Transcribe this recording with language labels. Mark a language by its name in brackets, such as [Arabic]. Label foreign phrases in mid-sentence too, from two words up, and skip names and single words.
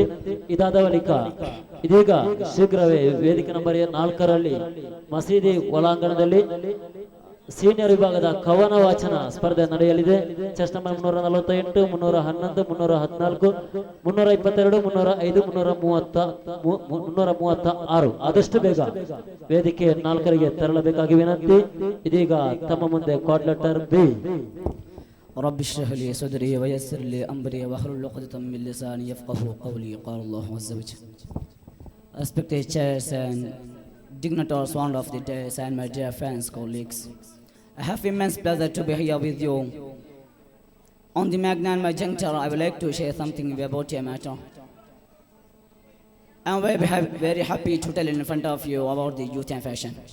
[Kannada] ಇದಾದ ಬಳಿಕ ಇದೀಗ ಶೀಘ್ರವೇ ವೇದಿಕೆ ನಂಬರ್ 4ರಲ್ಲಿ ಮಸೀದಿ ಒಳಾಂಗಣದಲ್ಲಿ ಸೀನಿಯರ್ ವಿಭಾಗದ ಕವನ ವಾಚನ ಸ್ಪರ್ಧೆ ನಡೆಯಲಿದೆ. [English] chest number 348, 311, 314, 322, 305, 336. [Kannada] ಆದಷ್ಟು ಬೇಗ ವೇದಿಕೆ 4ರಿಗೆ ತೆರಳಬೇಕಾಗಿ ವಿನಂತಿ. ಇದೀಗ ತಮ್ಮ ಮುಂದೆ [English] card letter B. [Arabic] رب اشرح لي صدري ويسر لي امري واحلل عقدة من لساني يفقهوا قولي. قال الله عز وجل. [English] Respected chairs and dignitaries, one of the days, and my dear friends, colleagues, I have immense pleasure to be here with you. On the Magnan my juncture, I would like to share something about your matter. I am very happy to tell in front of you about the youth and fashion.